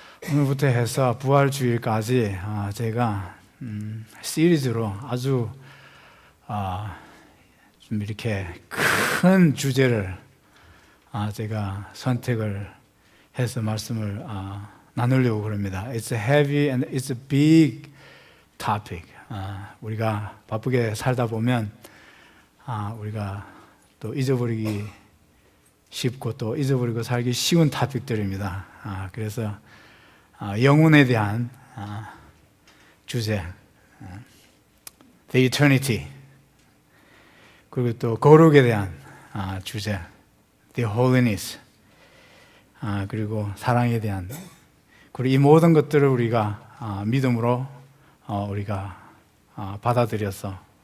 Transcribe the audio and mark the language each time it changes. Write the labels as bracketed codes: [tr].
[ko] 오늘부터 해서 부활주일까지 제가 시리즈로 아주 좀 이렇게 큰 주제를 제가 선택을 해서 말씀을 나누려고 그럽니다. [en] It's a heavy and it's a big topic. [ko] 우리가 바쁘게 살다 보면 우리가 또 잊어버리기 쉽고 또 잊어버리고 살기 쉬운 토픽들입니다. 그래서 영혼에 대한 주제, The Eternity, 그리고 또 거룩에 대한 주제, The Holiness, 그리고 사랑에 대한, 그리고 이 모든 것들을 우리가 믿음으로 우리가 받아들여서